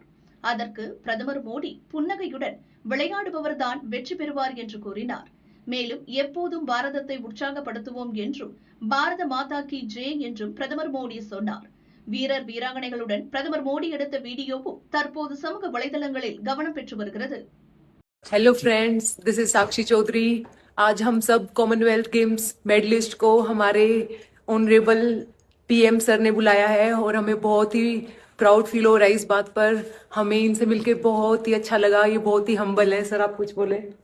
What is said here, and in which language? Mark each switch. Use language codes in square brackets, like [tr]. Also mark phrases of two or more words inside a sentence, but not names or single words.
[ta] அதற்கு பிரதமர் மோடி புன்னகையுடன் விளையாடுபவர்தான் வெற்றி பெறுவார் என்று கூறினார். மேலும் எப்போதும் பாரதத்தை உற்சாகப்படுத்துவோம் என்றும், [hi] भारत माता की जय [ta] என்றும் பிரதமர் மோடி சொன்னார். வீரர் வீராங்கனைகளுடன் பிரதமர் மோடி எடுத்த வீடியோவும் தற்போது சமூக வலைதளங்களில் கவனம் பெற்று வருகிறது. [en] hello friends, this is [hi] साक्षी चौधरी. आज हम सब कॉमनवेल्थ गेम्स मेडलिस्ट को हमारे [en] honourable PM sir [hi] ने बुलाया है और हमें बहुत ही [en] proud feel [hi] हो रहा है इस बात पर. हमें इनसे मिलके बहुत ही अच्छा लगा. ये बहुत ही हम्बल है. सर आप कुछ बोले.